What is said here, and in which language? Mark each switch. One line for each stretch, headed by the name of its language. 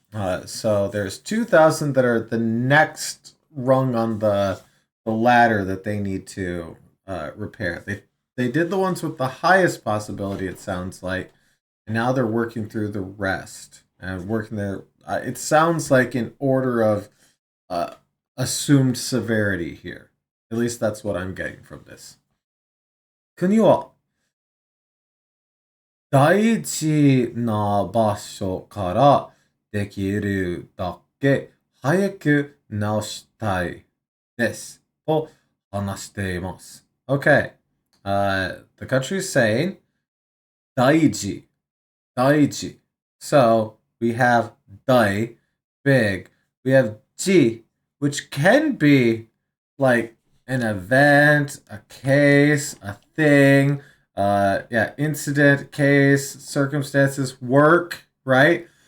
English: So, there's 2,000 that are the next rung on the ladder that they need to repair. They did the ones with the highest possibility, it sounds like, and now they're working through the rest and working their. It sounds like in order of assumed severity here. At least that's what I'm getting from this.
Japanese: 国は大事な場所からできるだけ早く直したいですと話しています.
English: Okay. The country is saying 大事. Daiji. So we have dai, big. We have ji, which can be like an event, a case, a thing, incident, case, circumstances, work, right?